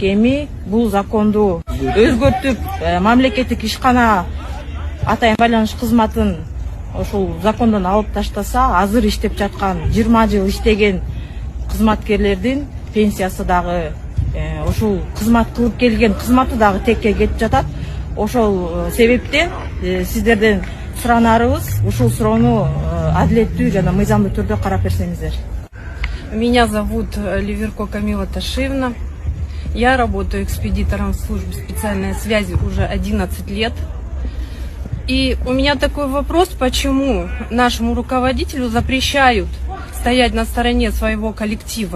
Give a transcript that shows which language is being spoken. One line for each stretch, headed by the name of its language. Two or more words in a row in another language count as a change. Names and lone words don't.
Kyrgyz: Эми бул законду өзгөртүп, мамлекеттик ишкана атайын байланыш кызматын ошол закондон алып таштаса, азыр иштеп жаткан 20 жыл иштеген кызматкерлердин пенсиясы дагы ошол кызмат кылып келген кызматы дагы текке кетип жатат. Ошол себептен сиздерден суранарыбыз, ушул суроону адилеттүү жана мыйзамдуу түрдө карап берсеңиздер.
Russian: Меня зовут Ливерко Камила Ташиевна. Я работаю экспедитором в службе специальной связи уже 11 лет. И у меня такой вопрос, почему нашему руководителю запрещают стоять на стороне своего коллектива?